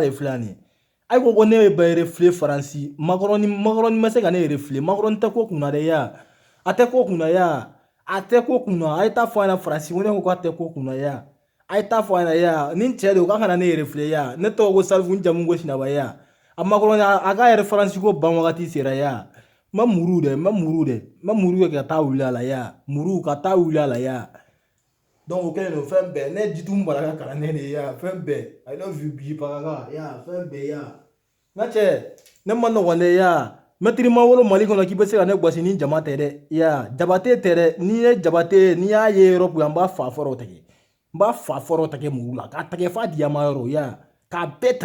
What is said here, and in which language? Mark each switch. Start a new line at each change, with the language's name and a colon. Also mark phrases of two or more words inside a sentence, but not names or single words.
Bambara: de filɛ nin ye ayi ko ne bɛ refile Faransi Macron ma se ka ne refile Macron tɛ ko kunna dɛ ya a tɛ ko kunna ya a tɛ ko kunna a ye taa fɔ a ɲɛna Faransi ko ne ko k'a tɛ ko kunna ya a ye taa fɔ a ɲɛna ya ni cɛ de o k'a kana ne refile ya ne tɔgɔ ko Salifu n jamu ko Sinaba ya a Macron a ka yɛrɛ Faransi ko ban wagati sera ya n bɛ muru kɛ ka taa wuli a la ya muru ka taa wuli a la ya donc o kɛlen don fɛn bɛɛ ne Jitumu Bala ka kalanden de ye ya fɛn bɛɛ
English: I love you
Bambara: bisibaga ya fɛn bɛɛ ya n ka cɛ ne ma nɔgɔn dɛ ya mɛtiri ma wolo Mali kɔnɔ k'i bɛ se ka ne gosi ni jama tɛ dɛ ya Jabate tɛ dɛ n'i ye Jabate n'i y'a ye yɔrɔ kun n b'a fa fɔrɔ tigɛ n b'a fa fɔrɔ tigɛ muru la k'a tigɛ f'a diyama yɔrɔ ya k'a bɛɛ